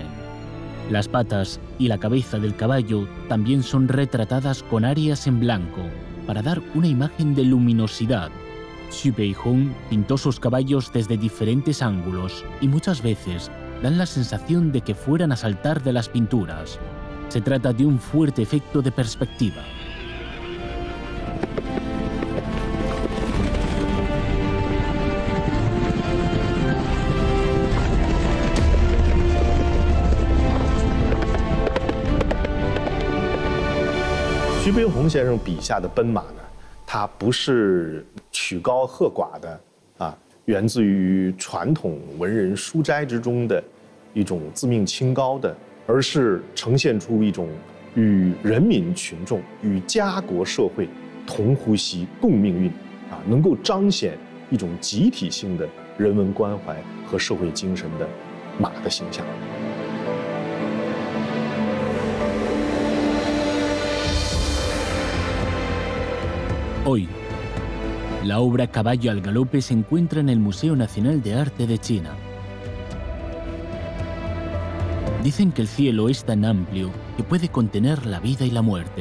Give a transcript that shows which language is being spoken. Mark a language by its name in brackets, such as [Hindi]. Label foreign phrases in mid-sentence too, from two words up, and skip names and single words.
[Spanish] Las patas y la cabeza del caballo también son retratadas con áreas en blanco, para dar una imagen de luminosidad. Xu Beihong pintó sus caballos desde diferentes ángulos y muchas veces dan la sensación de que fueran a saltar de las pinturas. Se trata de un fuerte efecto de perspectiva. [Chinese] 徐悲鸿先生笔下的奔马呢，它不是曲高和寡的源自于传统文人书斋之中的一种自命清高的，而是呈现出一种与人民群众、与家国社会同呼吸、共命运能够彰显一种集体性的人文关怀和社会精神的马的形象。 [Spanish] Hoy, la obra Caballo al Galope se encuentra en el Museo Nacional de Arte de China. Dicen que el cielo es tan amplio que puede contener la vida y la muerte.